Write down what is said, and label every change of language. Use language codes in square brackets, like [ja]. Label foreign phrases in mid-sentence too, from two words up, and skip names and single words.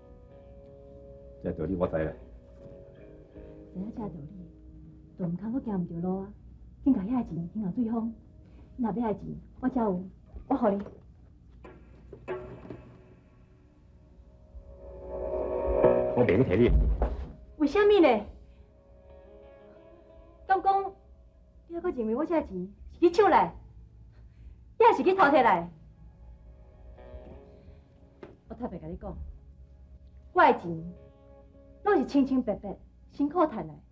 [nan] 这道理我知啦。知影这道理，就毋通搁行毋着路啊！紧甲遐个钱还互对方。若要爱钱，我遮有，我互你。我袂去摕你。为什么呢？敢讲你还搁认为我这钱是你抢来？你还是去偷摕来？我特别甲你讲，我的钱拢是清清白白、辛苦赚来。